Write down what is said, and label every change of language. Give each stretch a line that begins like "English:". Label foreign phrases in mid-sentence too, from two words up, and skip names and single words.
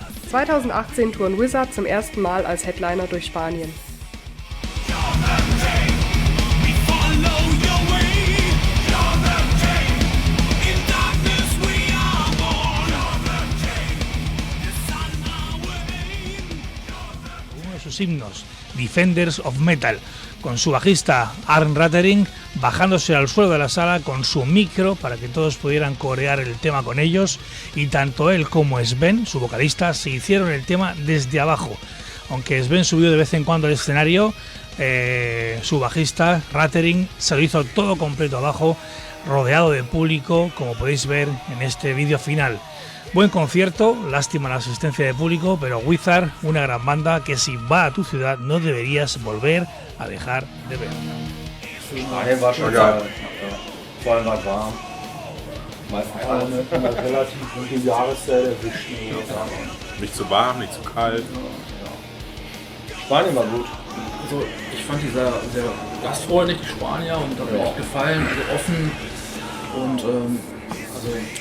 German: 2018 touren Wizard zum ersten Mal als Headliner durch Spanien.
English: We follow your way. You're the king. In darkness we are born. You're the king. The sun our aim.
Spanish: Uno de sus himnos, Defenders of Metal, con su bajista Arn Rattering bajándose al suelo de la sala con su micro para que todos pudieran corear el tema con ellos, y tanto él como Sven, su vocalista, se hicieron el tema desde abajo. Aunque Sven subió de vez en cuando al escenario, su bajista Rattering se lo hizo todo completo abajo, rodeado de público, como podéis ver en este vídeo final. Buen concierto, lástima la asistencia de público, pero Wizard, una gran banda que si va a tu ciudad no deberías volver a dejar de ver.
German: Spanien war schon geil. Vor allem war es warm. Meistens kalt. Eine relativ gute Jahreszeit erwischt. Nicht zu warm, nicht zu kalt. Spanien war gut. Also ich fand die sehr gastfreundlich, die Spanier, und hat mir echt gefallen, also offen und also